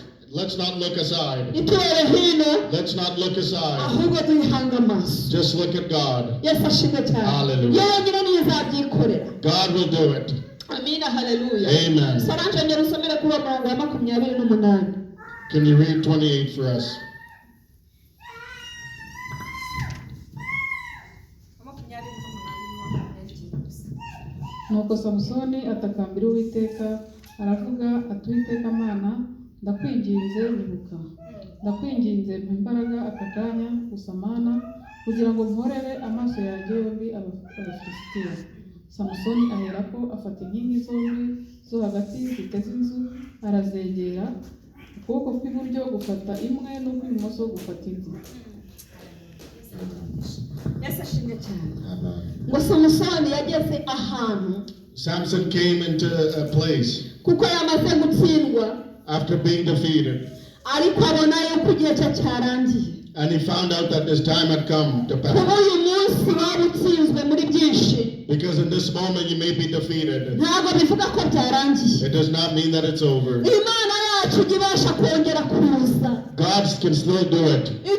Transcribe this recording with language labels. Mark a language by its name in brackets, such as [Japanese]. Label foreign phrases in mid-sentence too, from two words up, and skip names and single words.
[English] Let's not look aside. Let's not look aside. Just look at God. Hallelujah. God will do it. Amen. Can you read 28 for us? [Kinyarwanda] Nuko Samusoni atakambira Uwiteka aravuga ati Uwiteka Mana ndakwinginze nyibuka ndakwinginze mpa imbaraga aka kanya gusa Mana kugira ngo mporere amaso yanjye yombi Abafilisitiya. Samusoni aherako afata inkingi zombi zo hagati ziteze inzu arazegera ukuboko kw'iburyo gufata imwe n'ukw'ibumoso gufata indi. Ngo Samusoni yageze ahantu. [English] Samson came into a place [Kinyarwanda] kuko yamaze gutsindwa [English] after being defeated. [Kinyarwanda] Ariko abona yuko igihe cye cyarangiye. [English] And he found out that his time had come to pass. Because in this moment you may be defeated. It does not mean that it's over. God can still do it.